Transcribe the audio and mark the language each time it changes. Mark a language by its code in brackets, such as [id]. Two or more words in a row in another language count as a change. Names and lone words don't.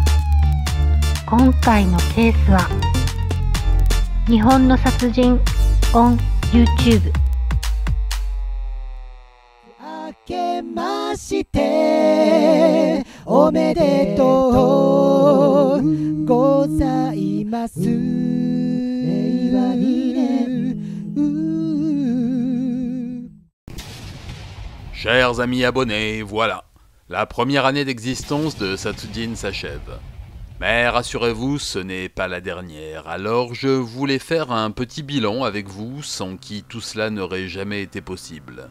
[ja] 今回のケースは日本の殺人 [en] on YouTube。 [ja] 明けましておめでとうございます。令和2年。 [fr] Chers amis abonnés, voilà, la première année d'existence de Satsujin s'achève. Mais rassurez-vous, ce n'est pas la dernière, alors je voulais faire un petit bilan avec vous, sans qui tout cela n'aurait jamais été possible.